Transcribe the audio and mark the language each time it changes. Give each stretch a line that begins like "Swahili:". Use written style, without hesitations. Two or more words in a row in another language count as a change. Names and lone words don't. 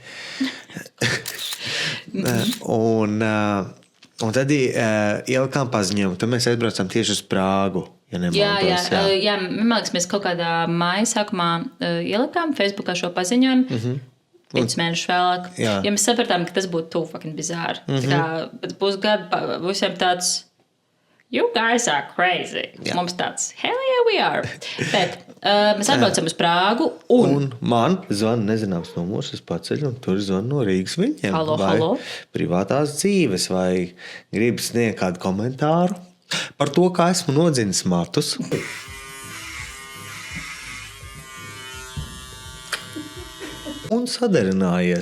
Latvian: Un tad ielikām paziņojumu, tad mēs aizbraucām tieši uz Prāgu. Jā, man liekas, mēs kaut kādā māja sākumā ielikām Facebookā šo paziņojumu. 5 mēnešus vēlāk. Ja mēs sapratām, ka tas būtu
English: too fucking
Latvian: bizāri. Bet būs gadu visiem tāds
English: you guys are crazy.
Latvian: Mums tāds
English: hell yeah we are.
Latvian: Bet mēs atbraucam uz Prāgu un man zvana nezināms numurs, es paceļu un tur zvana no Rīgas viņiem. Halo. Privātās dzīves vai gribi sniegt kādu komentāru par to, kā esmu nodzinis matus. Un sadarinājies.